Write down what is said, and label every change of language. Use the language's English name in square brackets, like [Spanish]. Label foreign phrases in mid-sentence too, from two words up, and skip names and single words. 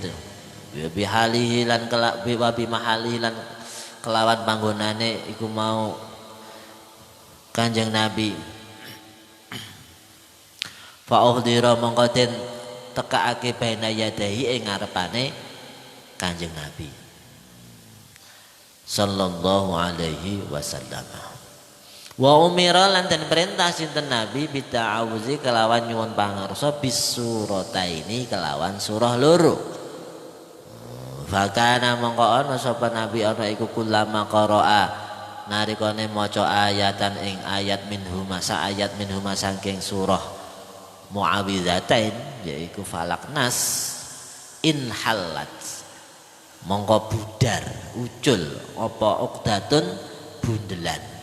[Arabic] بحاله [Javanese] lan kelawan panggonane iku mau Kanjeng Nabi. [Arabic] فأحضر [Javanese] mongko den tekaake [Arabic] بين يديه [Javanese] ing ngarepane Kanjeng Nabi [Arabic] صلى الله عليه وسلم. وأمر [Javanese] lan den perintah sinten Nabi bita'awuzi kelawan nyuwun pangarsa bisurataini kelawan surah loro. Fakana mongko ana sapa nabi ana iku [Arabic] كلما قرأ [Javanese] narikane maca ayatan ing ayat minhuma sa ayat minhuma saking surah Muawwidzatain yaiku Falaq Nas inhalat mongko budar ucul apa uqdatun bundelan